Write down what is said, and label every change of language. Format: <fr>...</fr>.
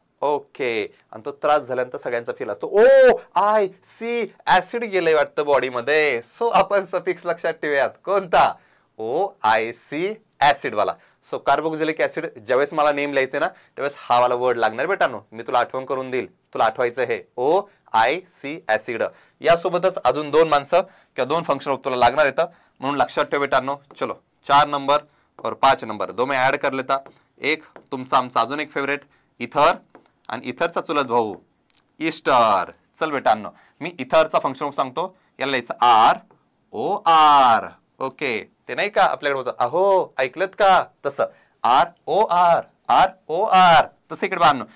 <mr>Okay, आणि तो त्रास झाल्यानंतर सगळ्यांचा फील असतो OIC ऍसिड गेलंय वाटतं बॉडीमध्ये. सो आपण सफिक्स लक्षात ठेवूयात, कोणता, OIC ऍसिड वाला. सो कार्बोक्सिलिक ऍसिड ज्यावेळेस मला नेम लिहायचे ना त्यावेळेस हा वाला वर्ड लागणार बेटानो, मी तुला आठवण करून देईल, तुला आठवायचं हे OIC ऍसिड. यासोबतच अजून 2 माणसं किंवा 2 फंक्शन तुला लागणार येतं, म्हणून लक्षात ठेव बेटानो.</mr> <hi>चलो 4 नंबर और 5 नंबर दो मैं ऐड कर लेता.</hi> <mr>एक तुमचा आमचा अजून एक फेवरेट इथर, आणि इथरचा चुलत भाऊ ईस्टर. चल बेटांनो मी इथरचा फंक्शन सांगतो, याला लिहायचं ROR. ओके, ते नाही का आपल्याकडे होतं अहो ऐकलत का तसं ROR तसं इकडे बाळांनो.</mr>